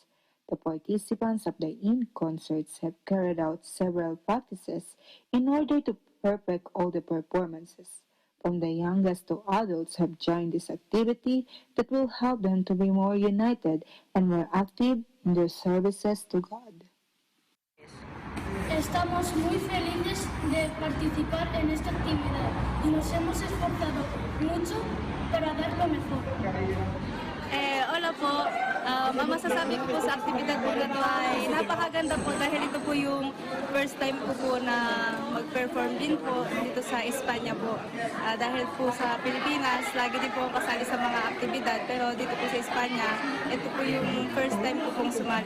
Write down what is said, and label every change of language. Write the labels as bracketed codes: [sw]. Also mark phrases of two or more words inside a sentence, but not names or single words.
[en] The participants of the in-concerts have carried out several practices in order to perfect all the performances. From the youngest to adults have joined this activity that will help them to be more united and more active in their services to God. [es] Estamos muy felices de participar en esta actividad y nos hemos esforzado mucho para dar lo mejor. [tl] Hola po, masasabi ko po sa aktibidad po na ito ay napakaganda po dahil ito po yung [en] first time [tl] ko po na mag-perform din po dito sa Espanya po. Dahil po sa Pilipinas, lagi din po kasali sa mga aktibidad, pero dito po sa Espanya, ito po yung [en] first time [tl] ko pong sumali.